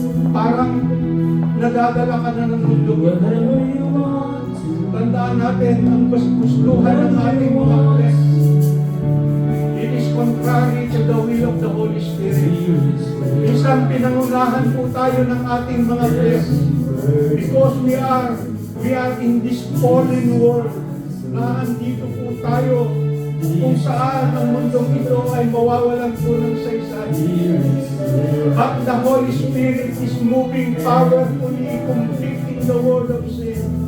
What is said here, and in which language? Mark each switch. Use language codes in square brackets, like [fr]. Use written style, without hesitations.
[tl] parang nadadala ka na ng mundo. [en] Wherever you want to, [tl] Tandaan natin ang gustuhan ng ating mga flesh. [en] It is contrary to the will of the Holy Spirit. [tl] Minsan pinangunahan po tayo ng ating mga flesh [en] because we are in this fallen world [tl] na andito po tayo kung saan ang mundong ito ay mawawalan po ng saysay. [en] But the Holy Spirit is moving powerfully, convicting the world of sin.